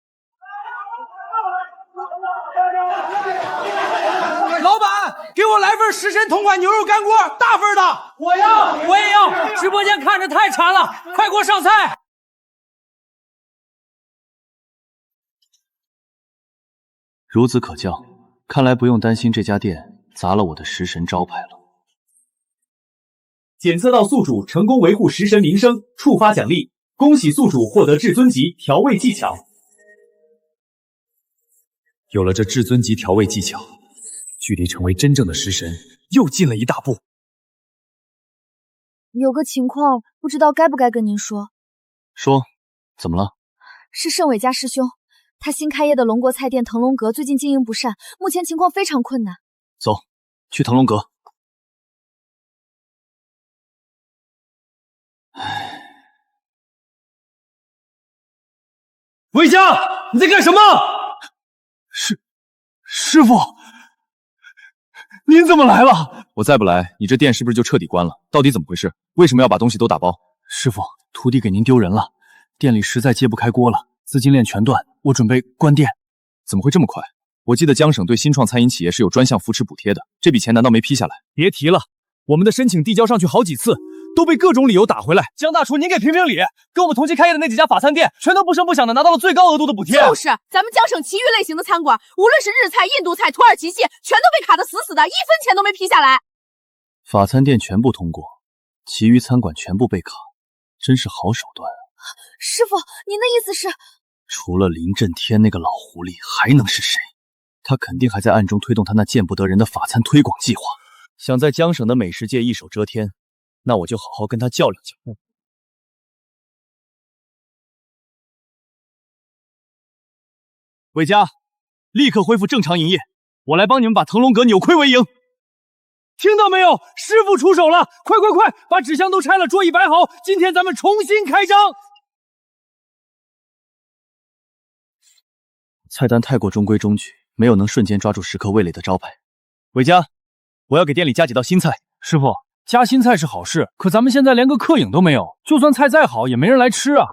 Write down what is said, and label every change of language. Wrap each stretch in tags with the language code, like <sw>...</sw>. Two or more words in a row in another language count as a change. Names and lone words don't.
<zh>老板，給我來份食神同款牛肉乾鍋，大份的。我要，我也要。直播間看着太饞了，快給我上菜。孺子可教，看來不用擔心這家店砸了我的食神招牌了。檢測到宿主成功維護食神名聲，觸發獎勵，恭喜宿主獲得至尊級調味技巧。有了這至尊級調味技巧，距離成為真正的食神又近了一大步。有個情況，不知道該不該跟您說。說，怎麼了？是盛偉家師兄，他新開業的龍國菜店騰龍閣最近經營不善，目前情況非常困難。走，去騰龍閣。魏香，你在幹什麼？師傅，您怎麼來了？我再不來，你這店是不是就徹底關了？到底怎麼回事？為什麼要把東西都打包？師傅，徒弟給您丟人了，店裡實在揭不開鍋了，資金鏈全斷，我準備關店。怎麼會這麼快？我記得江省對新創餐飲企業是有專項扶持補貼的，這筆錢難道沒批下來？別提了，我們的申請遞交上去好幾次，都被各種理由打回來。江大廚，您給評評理，跟我們同期開業的那幾家法餐店，全都不聲不響的拿到了最高額度的補貼。就是，咱们江省其余類型的餐館，無論是日菜、印度菜、土耳其系，全都被卡得死死的，1分錢都沒批下來。法餐店全部通過，其餘餐館全部被卡，真是好手段啊！師傅，您的意思是？除了林震天那個老狐狸，還能是誰？他肯定還在暗中推動他那見不得人的法餐推廣計劃。想在江省的美食界一手遮天，那我就好好跟他较量较量。韦家，立刻恢复正常营业，我来帮你们把腾龙阁扭亏为盈。听到没有？師傅出手了！快快快，把紙箱都拆了，桌椅擺好，今天咱們重新開張。菜單太過中規中矩，沒有能瞬間抓住食客味蕾的招牌。韋家，我要給店裡加幾道新菜。師傅，加新菜是好事，可咱們現在連個客影都沒有，就算菜再好，也沒人來吃啊。</zh>